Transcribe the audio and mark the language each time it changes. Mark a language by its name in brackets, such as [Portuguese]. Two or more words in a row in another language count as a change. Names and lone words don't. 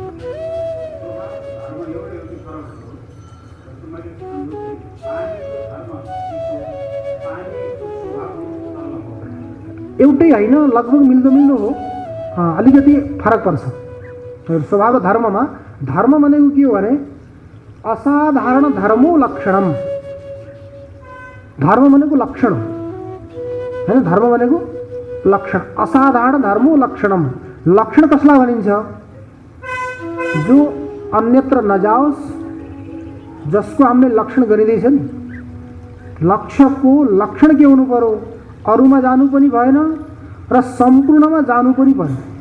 [Nepali] प्रयास गर्नु। एउटै होइन, लगभग मिल्दो मिल्दो हो, अलिकति फरक पर्छ। स्वभाव धर्ममा धर्म भनेको के हो भने [Sanskrit] असाधारण धर्मो लक्षणम। [Nepali] धर्म भनेको लक्षण होइन, धर्म भनेको लक्षण। [Sanskrit] असाधारण धर्मो लक्षणम। [Nepali] लक्षण कसलाई भनिन्छ? जो अन्यत्र नजाओस्, जसको हामीले लक्षण गरिँदैछ नि। लक्ष्यको लक्षण के हुनु पर्यो? अरूमा जानु पनि भएन र सम्पूर्णमा जानु पनि भएन।